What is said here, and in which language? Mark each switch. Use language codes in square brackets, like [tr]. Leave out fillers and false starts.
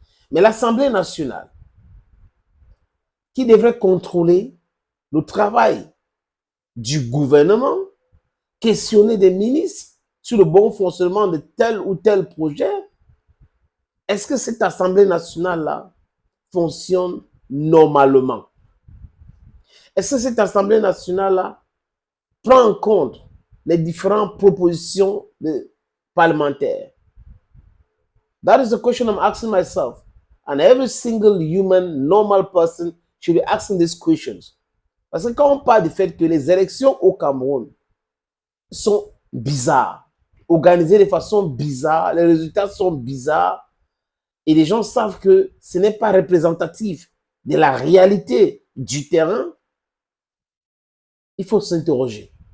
[fr] Mais l'Assemblée nationale, qui devrait contrôler le travail du gouvernement, questionner des ministres sur le bon fonctionnement de tel ou tel projet, est-ce que cette Assemblée nationale-là fonctionne normalement? Est-ce que cette Assemblée nationale-là prend en compte les différentes propositions parlementaires? [en] That is the question I'm asking myself. And every single human, normal person should be asking these questions. [fr] Parce que quand on parle du fait que les élections au Cameroun sont bizarres, organisées de façon bizarre, les résultats sont bizarres, et les gens savent que ce n'est pas représentatif de la réalité du terrain, il faut s'interroger.